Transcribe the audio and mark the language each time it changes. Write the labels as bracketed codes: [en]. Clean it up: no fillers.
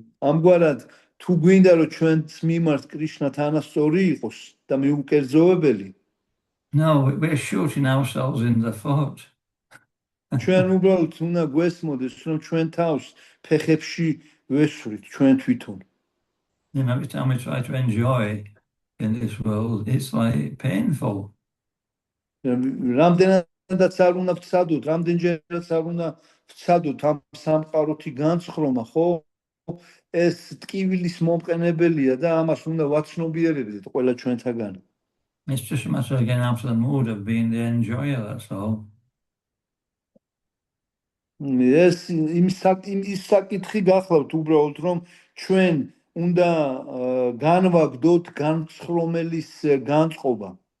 [ka] ამგვარად თუ გვინდა რომ ჩვენს მიმართ კრიშნა თანასწორი იყოს და მიუკერძოებელი, [en] No, we're shooting ourselves in the foot. [ka] ჩვენ უბრალოდ უნდა გვესმოდეს, რომ ჩვენ თავს ფეხებში ვესვრით ჩვენ თვითონ. [en] Every time we try to enjoy in this world, it's like painful. [ka] რამდენადაც არ უნდა ვცადოთ, რამდენჯერაც არ უნდა ვცადოთ ამ სამყაროთი განცხრომა, ხო? ეს ტკივილის მომყენებელია და ამას უნდა ვაცნობიერებდეთ ყველა ჩვენთაგან. [en] It's just a matter of getting out of the mood of being the enjoyer, that's all. [ka] ეს ის საკითხი გახლავთ უბრალოდ, რომ ჩვენ უნდა განვაგდოთ განცხრომელის განწყობა.